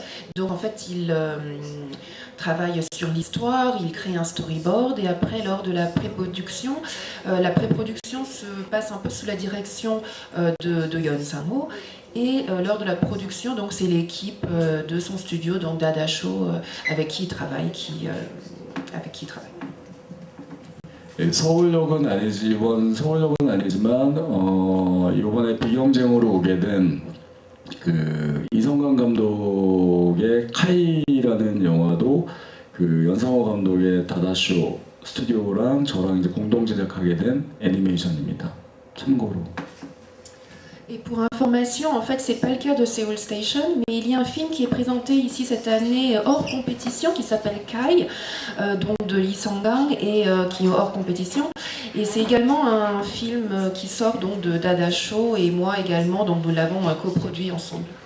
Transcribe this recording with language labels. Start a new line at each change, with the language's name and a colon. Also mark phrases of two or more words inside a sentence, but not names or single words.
French: Donc en fait, il travaille sur l'histoire, il crée un storyboard et après, lors de la pré-production se passe un peu sous la direction de Yeon Sang-ho. Et lors de la production, donc c'est l'équipe de son studio, donc Dada Show, avec qui il travaille,
Korean: 예, 서울역은 아니지만 이번에 비경쟁으로 오게 된 그 이성관 감독의 카이라는 영화도 그 연상호 감독의 다다쇼 스튜디오랑 저랑 이제 공동 제작하게 된 애니메이션입니다. 참고로.
French: Et pour information, en fait, c'est pas le cas de Seoul Station, mais il y a un film qui est présenté ici cette année hors compétition qui s'appelle Kai, donc de Lee Sang-gang et qui est hors compétition. Et c'est également un film qui sort donc de Dada Show et moi également, donc nous l'avons coproduit ensemble.